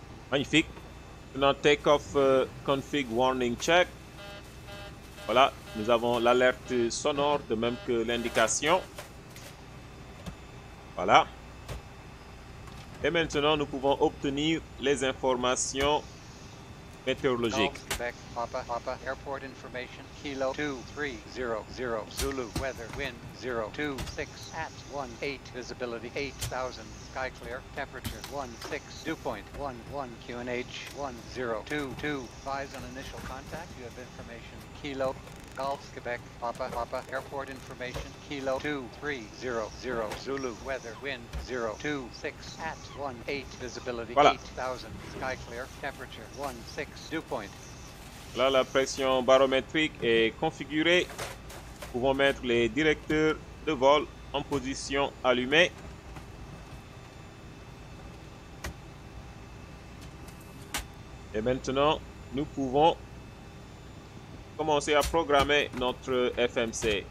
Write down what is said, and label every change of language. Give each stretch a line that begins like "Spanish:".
French: Magnifique. Maintenant,
English: take-off config warning check.
French: Voilà, nous avons l'alerte sonore de même que l'indication. Voilà. Et maintenant, nous pouvons obtenir les informations météorologiques.
English: Golf, Quebec, Papa, airport information, Kilo 2300, Zulu, weather, wind 026 at 18, visibility 8000, sky clear, temperature 16, dew point 11, QNH 1022, advise on initial contact, you have information, Kilo, Golf, Quebec, Papa, airport information, Kilo 2300, Zulu, weather, wind 026 at 18, visibility
French: Voilà.
English: 8000, sky clear, temperature 16, dew point.
French: Là, la pression barométrique est configurée. Nous pouvons mettre les directeurs de vol en position allumée. Et maintenant, nous pouvons commencer à programmer notre FMC.